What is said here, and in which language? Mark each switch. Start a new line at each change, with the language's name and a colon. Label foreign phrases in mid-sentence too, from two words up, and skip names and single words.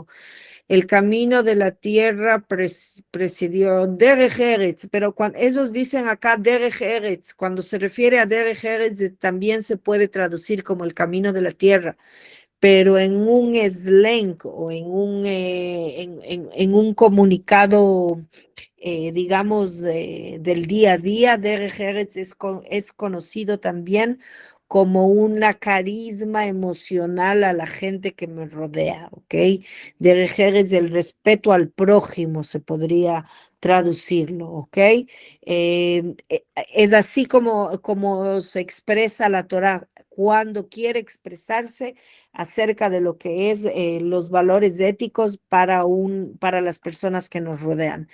Spanish: El camino de la tierra presidió
Hebrew: Derech Eretz,
Spanish: pero cuando ellos dicen acá
Hebrew: Derech Eretz,
Spanish: cuando se refiere a
Hebrew: Derech Eretz
Spanish: también se puede traducir como el camino de la tierra, pero en un slang o en un comunicado, digamos, del día a día,
Hebrew: Derech Eretz
Spanish: es conocido también como una carisma emocional a la gente que me rodea, ¿ok?
Hebrew: Derech Eretz,
Spanish: el respeto al prójimo, se podría traducirlo, ¿ok? Es así como se expresa la Torá cuando quiere expresarse acerca de lo que es los valores éticos para las personas que nos rodean.